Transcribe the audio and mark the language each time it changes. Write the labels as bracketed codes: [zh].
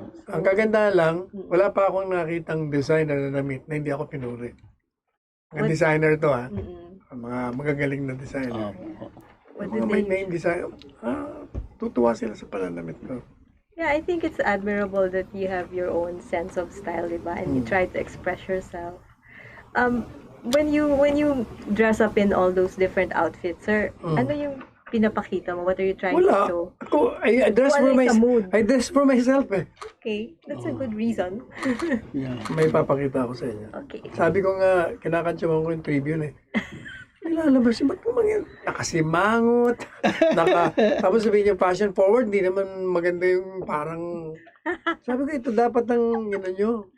[tl] Ang kaganda lang, wala pa akong nakitang designer na damit na hindi ako pinuri. Ang designer to mga magagaling na designer. Mga may name designer, tutuwa sila sa pananamit ko. [en] Yeah, I think it's admirable that you have your own sense of style, [tl] diba? [en] And you try to express yourself. When you dress up in all those different outfits, sir, [tl] ano yung pinapakita mo? [en] What are you trying to show? Ako, I dress for myself. I dress for myself eh. Okay, that's a good reason. [tl] May papakita ako sa inyo. [en] Okay. [tl] Sabi ko nga, kinakantsawan ko yung Tribune eh. Nilalabas yung ba't mo nakasimangot. Tapos sabihin niya, fashion forward, hindi naman maganda yung parang... Sabi ko, ito dapat ang nyo.